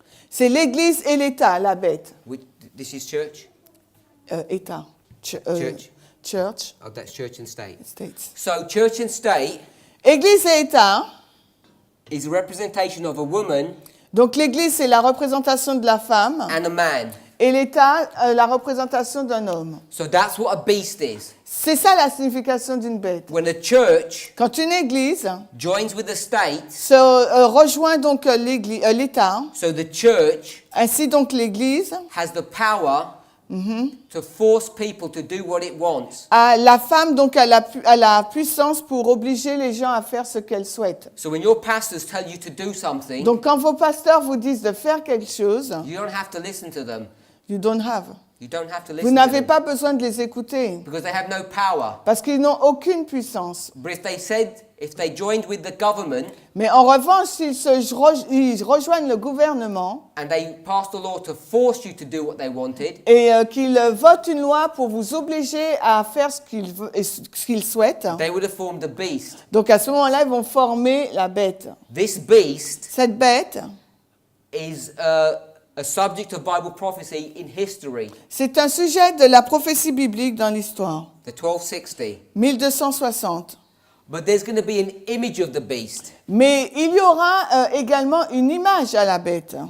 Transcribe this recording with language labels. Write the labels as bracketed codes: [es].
[fr] C'est l'Église et l'État, la bête. [en] This is church. [fr] État. Church, [en] Oh, that's church and state. States. So, church and state [fr] Église et État. [en] is a representation of a woman [fr] Donc l'église, c'est la représentation de la femme. [en] and a man. [fr] Et l'État, la représentation d'un homme. [en] So, that's what a beast is. [fr] C'est ça la signification d'une bête. [en] When a church [fr] Quand une église [en] joins with the state, [fr] se rejoint donc l'État, [en] so the church [fr] ainsi donc l'église [en] has the power to force people to do what it wants. [fr] la femme donc a la puissance pour obliger les gens à faire ce qu'elle souhaite. [en] So when your pastors tell you to do something, [fr] Donc quand vos pasteurs vous disent de faire quelque chose, [en] you don't have to listen to them. you don't have. You don't have to [fr] Vous [en] listen to [fr] n'avez [en] them [fr] pas besoin de les écouter [en] because they have no power. [fr] parce qu'ils n'ont aucune puissance. [en] But if they joined with the government [fr] Mais en revanche, ils rejoignent le gouvernement [en] and they passed a law to force you to do what they wanted, [fr] et qu'ils votent une loi pour vous obliger à faire ce qu'ils souhaitent, [en] they would have formed the beast. [fr] donc à ce moment-là, ils vont former la bête. [en] This beast [fr] Cette bête, [en] is a subject of Bible prophecy in history, [fr] c'est un sujet de la prophétie biblique dans l'histoire. [en] the 1260. [fr] 1260. [en] But there's going to be an image of the beast. [fr] Mais il y aura également une image à la bête.